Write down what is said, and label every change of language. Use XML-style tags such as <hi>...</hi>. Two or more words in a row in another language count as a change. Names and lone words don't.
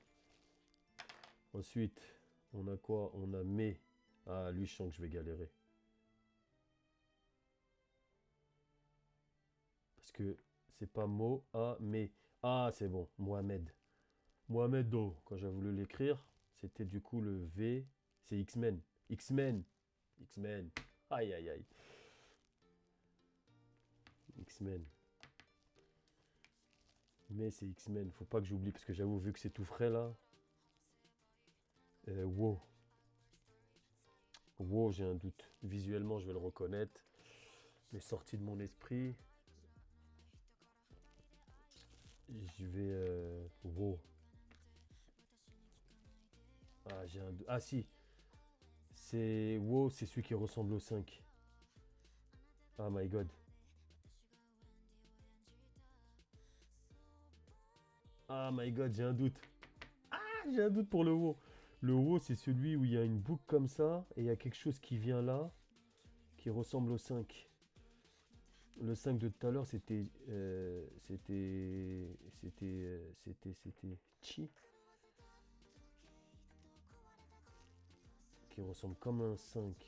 <fr>Ensuite, on a quoi? On a mais. Ah, lui je sens que je vais galérer. Parce que c'est pas mot, ah, mais. Ah, c'est bon, Mohamed. Mohamed Do, quand j'ai voulu l'écrire, c'était du coup le V, c'est X-Men. X-Men. X-Men. Aïe, aïe, aïe. X-Men. Mais c'est X-Men, faut pas que j'oublie, parce que j'avoue, vu que c'est tout frais là. Wow. Wow, j'ai un doute. Visuellement, je vais le reconnaître. Mais sorti de mon esprit, je vais. Wow. Ah, j'ai un doute. Ah, si. C'est. Wow, c'est celui qui ressemble au 5.</fr> <en>Ah, my god. Ah, my god,</en> <fr>j'ai un doute. Ah, j'ai un doute pour le wow. Le wow, c'est celui où il y a une boucle comme ça, et il y a quelque chose qui vient là, qui ressemble au 5. Le 5 de tout à l'heure, c'était Chi, qui ressemble comme un 5.</fr>